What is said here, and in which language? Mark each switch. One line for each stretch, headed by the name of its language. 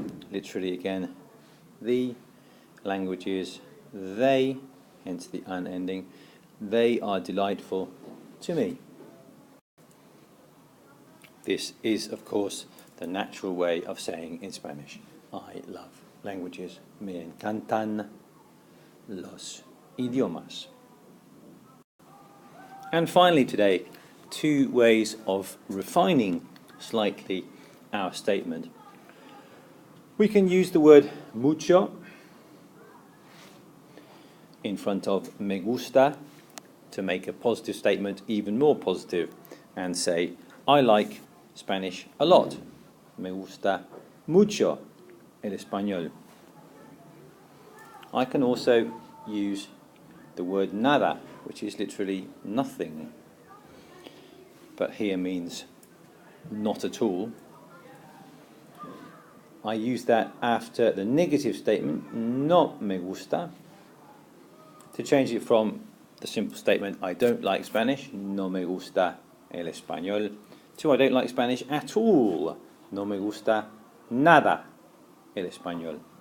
English: Literally again, the languages, they, hence the unending, they are delightful to me. This is, of course, the natural way of saying in Spanish, I love languages.
Spanish: Me encantan los idiomas.
English: And finally today, two ways of refining slightly our statement. We can use the word mucho in front of me gusta to make a positive statement even more positive and say, I like Spanish a lot.
Spanish: Me gusta mucho el español.
English: I can also use the word nada, which is literally nothing, but here means not at all. I use that after the negative statement, no me gusta, to change it from the simple statement, I don't like Spanish,
Spanish: no me gusta el español,
English: to I don't like Spanish at all,
Spanish: no me gusta nada el español.